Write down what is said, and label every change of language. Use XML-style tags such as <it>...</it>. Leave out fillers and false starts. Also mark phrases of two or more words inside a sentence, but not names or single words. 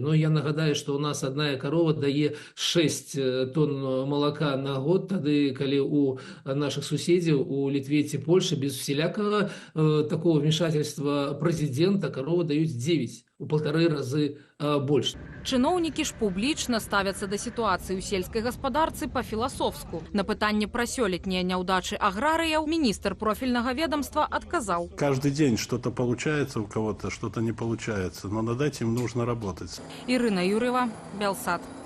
<be>Я нагадаю, што ў нас адна карова дае 6 тонн малака на год, тады калі у нашых суседзяў у Літве ці Польшы без всялякага</be> <ru>такого вмешательства</ru> <be>прэзідэнта каровы даюць 9. У 1,5 разы больш. Чыноўнікі ж публічна ставяцца да сітуацыі ў сельскай гаспадарцы па-філасофску. На пытанне пра сёлетнія няўдачы аграрыяў міністр профільнага ведомства адказаў.</be> <ru>Каждый день что-то получается у кого-то, что-то не получается, но над этим нужно работать.</ru> <be>Ірына Юр'ева, Белсат.</be>